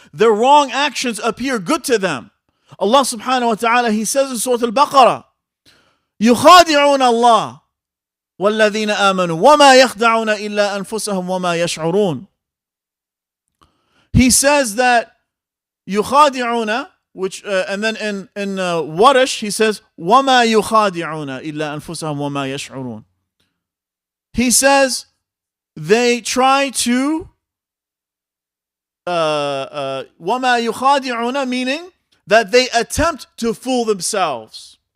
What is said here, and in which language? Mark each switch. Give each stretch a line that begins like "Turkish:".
English: Their wrong actions appear good to them.
Arabic: Allah subhanahu wa ta'ala,
English: He says in Surah Al-Baqarah,
Arabic: يُخَادِعُونَ اللَّهَ وَالَّذِينَ آمَنُوا وَمَا يَخْدَعُونَ إِلَّا أَنفُسَهُمْ وَمَا يَشْعُرُونَ.
English: He says that يُخَادِعُونَ, which and then in Warish he says
Arabic: وَمَا يُخَادِعُونَ إِلَّا أَنفُسَهُمْ وَمَا يَشْعُرُونَ.
English: He says they try to
Arabic: وَمَا يُخَادِعُونَ,
English: meaning that they attempt to fool themselves.